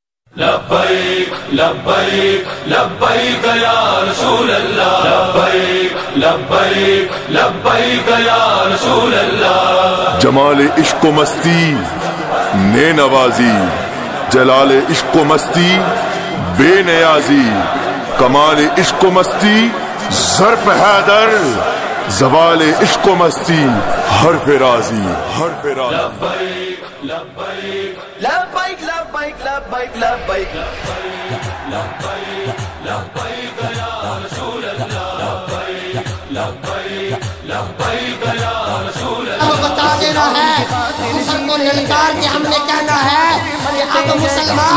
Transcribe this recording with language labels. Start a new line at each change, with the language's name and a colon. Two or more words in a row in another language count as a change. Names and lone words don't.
Arabic: لبیک لبیک لبیک یا رسول اللہ، لبیک لبیک لبیک یا رسول اللہ۔
Urdu: جمال عشق و مستی نے نوازی، جلال عشق و مستی بے نیازی، کمال عشق و مستی ظرف حیدر، زوال عشق و مستی حرف رازی، حرف رازی۔
Arabic: لبیک لبیک لبیک لبیک لبیک لبیک لبیک لبیک یا رسول اللہ، لبیک لبیک لبیک یا رسول اللہ۔
Urdu: بتا دینا ہے کفر کو للکار کے ہم نے کہنا ہے کہ اب مسلمان